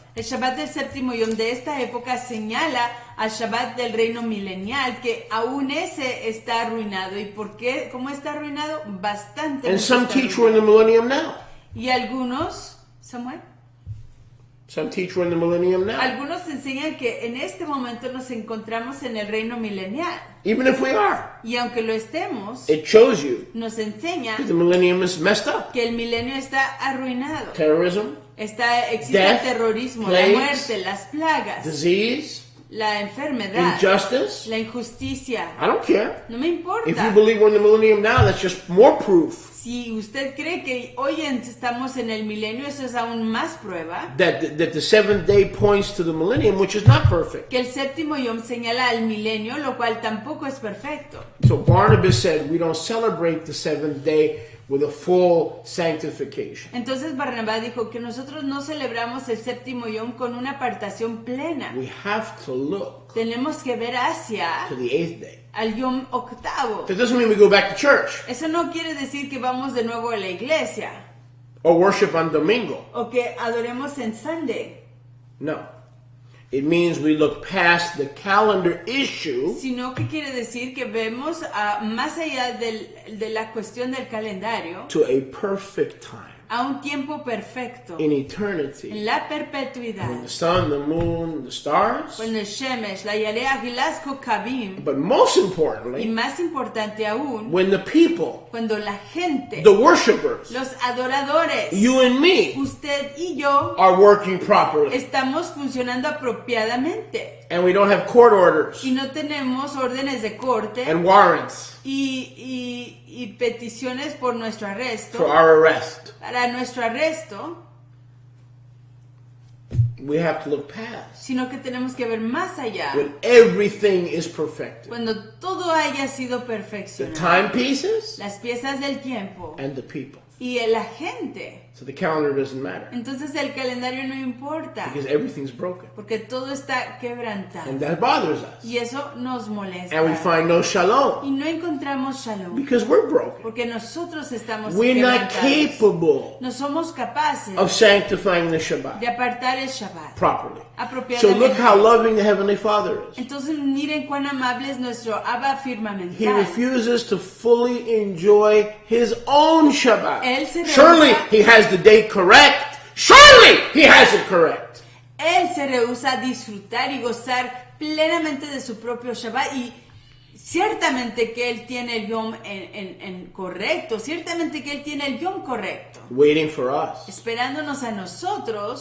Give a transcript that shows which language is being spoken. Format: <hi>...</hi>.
<es>El Shabbat del séptimo yom de esta época señala al Shabbat del reino milenial, que aún ese está arruinado. ¿Y por qué? ¿Cómo está arruinado? Bastante.</es> <en>And some</en> <es>está</es> <en>teach we're in the millennium now.</en> <es>Y algunos, Samuel,</es> <en>Some teach we're in the millennium now.</en> <es>algunos enseñan que en este momento nos encontramos en el reino milenial.</es> <en>Even if we are,</en> <es>Y aunque lo estemos,</es> <en>it shows you</en> <es>nos enseña</es> <en>that the millennium is messed up.</en> <es>que el milenio está arruinado.</es> <en>Terrorism,</en> <es>Existe</es> <en>Death,</en> <es>el terrorismo,</es> <en>plagues,</en> <es>la muerte, las plagas,</es> <en>disease,</en> <es>la enfermedad,</es> <en>injustice.</en> <es>la injusticia.</es> <en>I don't care.</en> <es>No me</es> <en>If you</en> <es>importa.</es> <en>believe we're in the millennium now, that's just more proof</en> <es>Si usted cree que hoy estamos en el milenio, eso es aún más prueba</es> <en>that the 7th day points to the millennium, which is not perfect.</en> <es>que el séptimo yom señala al milenio, lo cual tampoco es perfecto.</es> <en>So Barnabas said, we don't celebrate the 7th day with a full sanctification.</en> <es>Entonces Barnabas dijo que nosotros no celebramos el séptimo yom con una apartación plena.</es> <en>We have to look</en> <es>Tenemos que ver hacia</es> <en>to the 8th day.</en> <es>al yom octavo.</es> <en>That doesn't mean we go back to church</en> <es>Eso no quiere decir que vamos de nuevo a la iglesia</es> <en>or worship on Domingo.</en> <es>o que adoremos en Sunday,</es> <en>No. It means we look past the calendar issue</en> <es>sino que quiere decir que vemos más allá de la cuestión del calendario</es> <en>to a perfect time</en> <es>a un tiempo perfecto,</es> <en>in eternity.</en> <es>en la</es> <en>When</en> <es>perpetuidad,</es> <en>the sun, the moon, the stars,</en> <es>cuando el Shemesh, la Yaleach y las Kokabim,</es> <en>but most</en> <es>y</es> <en>importantly,</en> <es>más importante aún,</es> <en>when the people,</en> <es>cuando la gente,</es> <en>the worshipers,</en> <es>los adoradores,</es> <en>you and me,</en> <es>usted y yo,</es> <en>are working properly.</en> <es>estamos funcionando apropiadamente</es> <en>And we don't have court orders</en> <es>y no tenemos órdenes de corte</es> <en>and warrants</en> <es>y peticiones por nuestro</es> <en>for</en> <es>arresto,</es> <en>our arrest.</en> <es>para nuestro arresto,</es> <en>We have to look past</en> <es>sino que tenemos que ver más allá,</es> <en>when everything is perfected.</en> <es>cuando todo haya sido</es> <en>The</en> <es>perfeccionado,</es> <en>timepieces</en> <es>las piezas del tiempo</es> <en>and the people.</en> <es>y la gente.</es> <en>So the calendar doesn't matter.</en> <es>Entonces el calendario no importa.</es> <en>Because everything's broken.</en> <es>Porque todo está quebrantado.</es> <en>And that bothers us.</en> <es>Y eso nos molesta.</es> <en>And we find no shalom.</en> <es>Y no encontramos shalom.</es> <en>Because we're broken.</en> <es>Porque nosotros estamos</es> <en>We're not</en> <es>quebrantados.</es> <en>capable</en> <es>No somos capaces</es> <en>of sanctifying the Shabbat</en> <es>de apartar el Shabbat</es> <en>properly. So</en> <es>apropiadamente.</es> <en>look how loving the Heavenly Father is.</en> <es>Entonces miren cuán amable es nuestro Abba</es> <en>He</en> <es>firmamental.</es> <en>refuses to fully enjoy his own Shabbat.</en> <es>Él se</es> <en>Surely</en> <es>rehúsa-</es> <en>he has the date correct. Surely he has it correct.</en> <es>Él se rehúsa a disfrutar y gozar plenamente de su propio Shabbat y ciertamente que Él tiene el Yom en correcto, ciertamente que Él tiene el Yom correcto,</es> <en>Waiting for us</en> <es>esperándonos a nosotros</es>